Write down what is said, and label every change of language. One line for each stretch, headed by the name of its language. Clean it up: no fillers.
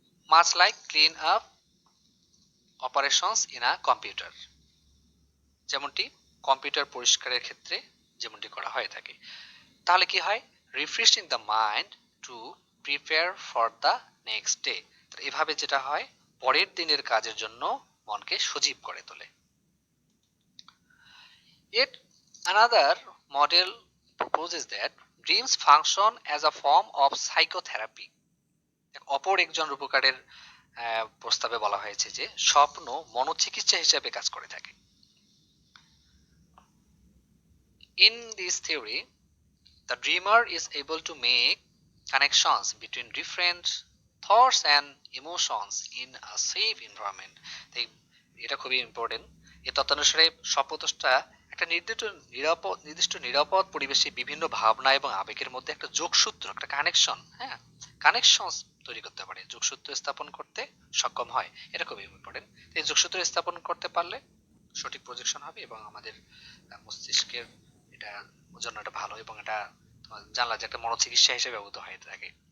English: Much like clean up operations in a computer,
Bangla: যেমনটি computer পরিষ্কারের ক্ষেত্রে যেমনটি করা হয়ে থাকে। তাহলে কি হয়?
English: Refreshing the mind to prepare for the next day.
Bangla: এভাবে যেটা হয়, পরের দিনের কাজের জন্য মনকে সজীব করে তোলে।
English: Yet another model proposes that dreams function as a form of psychotherapy.
Bangla: অপর একজন রূপকারের প্রস্তাবে বলা হয়েছে যে স্বপ্ন মনোচিকিৎসা হিসেবে কাজ করে থাকে।
English: In this theory, the dreamer is able to make connections between different thoughts and emotions in a safe environment.
Bangla: এটা খুবই ইম্পর্টেন্ট। এই তত্ত্বানুসারে স্বপ্নদ্রষ্টা একটা নির্দিষ্ট নিরাপদ পরিবেশে বিভিন্ন ভাবনা এবং আবেগের মধ্যে একটা যোগসূত্র, একটা কানেকশন, হ্যাঁ, কানেকশন তৈরি করতে পারে, যোগসূত্র স্থাপন করতে সক্ষম হয়। এটা খুবই ইম্পর্টেন্ট। এই যোগসূত্র স্থাপন করতে পারলে সঠিক প্রজেকশন হবে এবং আমাদের মস্তিষ্কের এটা জন্য এটা ভালো, এবং এটা জানলা যে একটা মনোচিকিৎসা হিসেবে ব্যবহৃত হয়ে থাকে।